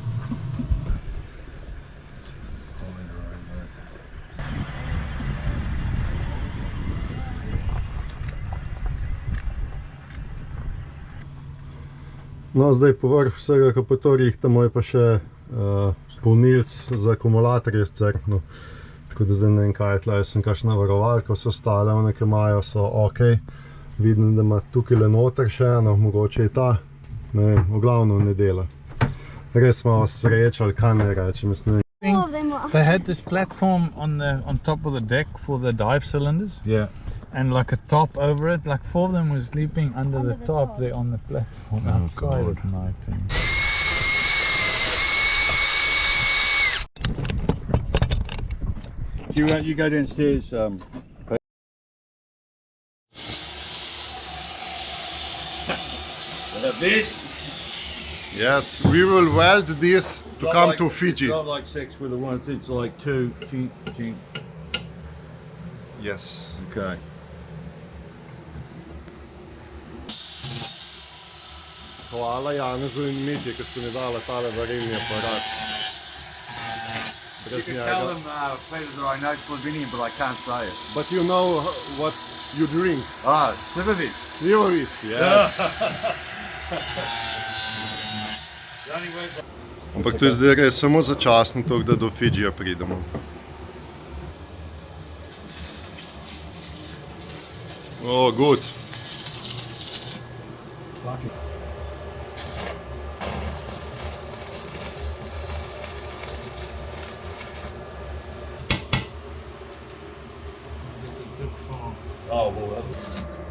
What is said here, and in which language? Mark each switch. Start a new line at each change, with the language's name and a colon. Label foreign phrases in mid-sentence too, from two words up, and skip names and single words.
Slovenian: No, zdaj povrh vsega, ko pa to rihtamo, je pa še polnilc za akumulatorje s crkno. Tako da zdaj ne vem kaj je tle, jaz sem kakšna varovalka, vse ostale, one, ki imajo, so ok. Vidim, da ima tukaj le noter še eno, mogoče je ta, ne vem, v glavno ne dela. Res smo srečo, ali kaj ne rečem, jaz ne vem.
English: They had this platform on top of the deck for the dive cylinders. Yeah. And like a top over it, like 4 of them were sleeping under the top there on the platform outside at night. You go downstairs. This? Yes, we will weld this to come to Fiji. It's not like sex with the ones, it's like 2, chink, chink. Yes. Okay.
Slovenian: Hvala Janezu in Mitji, ki ste mi dali tale varilni aparat.
English: You can tell them, Peter, that I know Slovenian, but I can't say it. But you know what you drink? Ah, Slivovic. Slivovic, yes.
Slovenian: Ampak to je zdaj res samo začasno to, da do Fidžija pridemo.
English: Oh, good. Oh, well, that's...